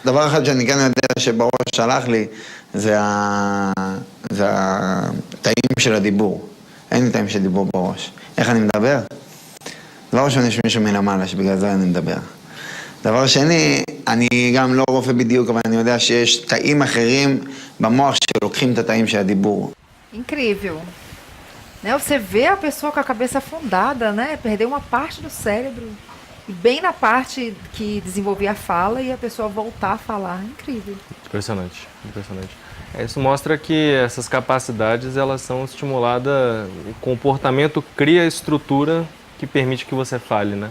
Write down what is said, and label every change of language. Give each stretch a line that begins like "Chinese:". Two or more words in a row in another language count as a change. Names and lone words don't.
Hebrew: דבר אחד שאני כן יודע שבראש שלח לי, זה התאים של הדיבור. אין לי תאים של דיבור בראש. איך אני מדבר? דבר ראשון, יש מישהו מלמעלה שבגלל זה אני מדבר. דבר שני, אני גם לא רופא בדיוק, אבל אני יודע שיש תאים אחרים במוח שלוקחים את התאים של הדיבור.
Portuguese: Incrível. Né? Você vê a pessoa com a cabeça afundada, né? Perdeu uma parte do cérebro. E bem na parte que desenvolvia a fala e a pessoa voltar a falar. Incrível. Impressionante, impressionante. Isso mostra que essas capacidades, elas são estimuladas, o comportamento cria a estrutura que permite que você fale, né?